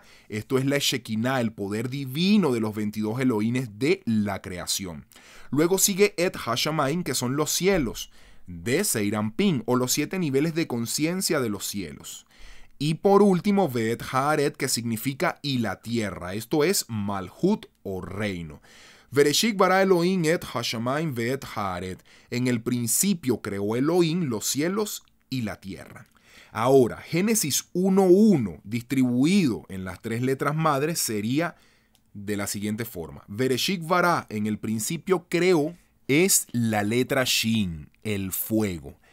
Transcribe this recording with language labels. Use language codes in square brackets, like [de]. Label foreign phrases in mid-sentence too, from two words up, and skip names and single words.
[es] Esto es la Shekinah, el poder divino de los 22 Elohines de la creación. Luego sigue [he] את השמים, [es] que son los cielos, de Seirampin, o los 7 niveles de conciencia de los cielos. Y por último, [he] ואת הארץ, [es] que significa y la tierra. Esto es Malhut o reino. [he] בראשית ברא אלהים את השמים ואת הארץ. [es] En el principio creó Elohim los cielos y la tierra. Ahora, Génesis 1.1 distribuido en las tres letras madres sería de la siguiente forma. [he] בראשית ברא, [es] en el principio creó, es la letra Shin, el fuego.